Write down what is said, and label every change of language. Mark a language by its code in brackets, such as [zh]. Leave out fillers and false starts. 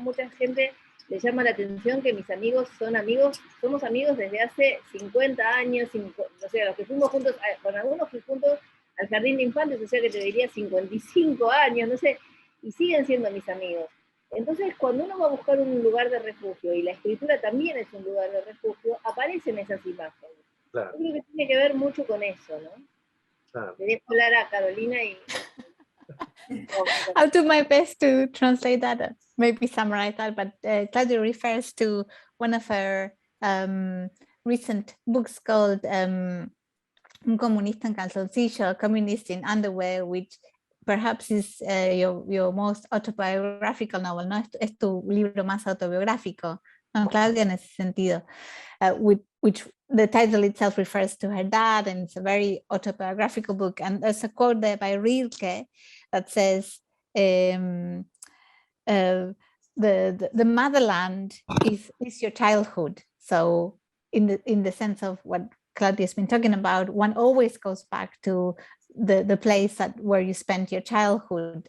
[es] Mucha gente le llama la atención que mis amigos somos amigos desde hace 50 años, o sea, los que fuimos juntos, con algunos fui juntos al jardín de infantes, o sea que te diría 55 años, no sé, y siguen siendo mis amigos. Entonces, cuando uno va a buscar un lugar de refugio, y la escritura también es un lugar de refugio, aparecen esas imágenes. Claro. Yo creo que tiene que ver mucho con eso, ¿no? Claro. Le dejo hablar a Carolina y... [en] I'll do my best to translate that, maybe summarize that, but Claudia refers to one of her recent books called Un comunista en calzoncillo, A Communist in Underwear, which perhaps is your most autobiographical novel, ¿no? [es] Es tu libro más autobiográfico, ¿no, Claudia, en ese sentido? [en] Which the title itself refers to her dad, and it's a very autobiographical book. And there's a quote there by Rilke that says, the motherland is your childhood. So in the sense of what Claudia's been talking about, one always goes back to the place where you spent your childhood.